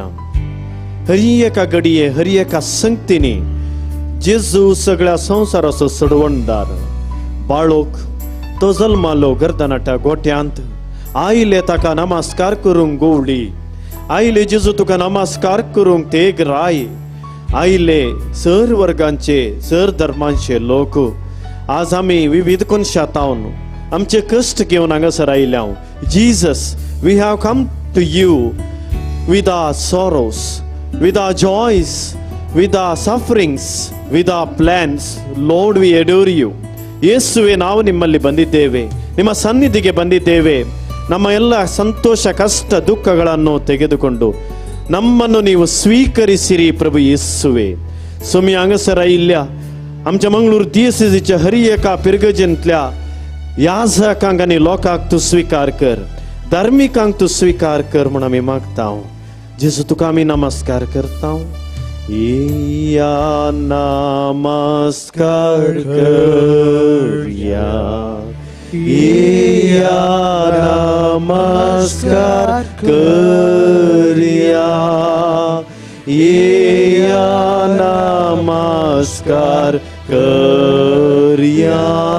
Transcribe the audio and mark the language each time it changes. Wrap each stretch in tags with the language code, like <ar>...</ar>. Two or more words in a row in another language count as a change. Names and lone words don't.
<kok>हरी एका घडये हरी एका संगतीनी जेजू सगळ्या संवसाराचो सडवणदार बाळोक तो जल्मालो गर्दनाट्या गोट्यांत आयले ताका नमस्कार करूंक गोवडी आयले जेजू तुका नमस्कार करूंक तेग राय आयले सर वर्गांचे सर धर्मांचे लोक आज आमी विविध कोनशातावन आमचे कश्ट घेवन हांगासर आयल्या.</kok> <en>Jesus we have come to you with our sorrows with our joys, with our sufferings, with our plans. Lord, we adore you.</en> <kn>ಯೇಸುವೆ ನಾವು ನಿಮ್ಮಲ್ಲಿ ಬಂದಿದ್ದೇವೆ, ನಿಮ್ಮ ಸನ್ನಿಧಿಗೆ ಬಂದಿದ್ದೇವೆ. ನಮ್ಮ ಎಲ್ಲ ಸಂತೋಷ ಕಷ್ಟ ದುಃಖಗಳನ್ನು ತೆಗೆದುಕೊಂಡು ನಮ್ಮನ್ನು ನೀವು ಸ್ವೀಕರಿಸಿರಿ ಪ್ರಭು ಯೇಸುವೆ.</kn> <kok>सोमी हांगासर आयिल्ल्या आमच्या मंगळूर दियेसीच्या हरी एका पिरगजेंतल्या याजकांक आनी लोकांक तूं स्वीकार कर, धार्मिकांक तूं स्वीकार कर म्हूण आमी मागता. जेजू तुका आमी नमस्कार करता. या नमस्कार करया, या नमस्कार करया, या नमस्कार करया.</kok>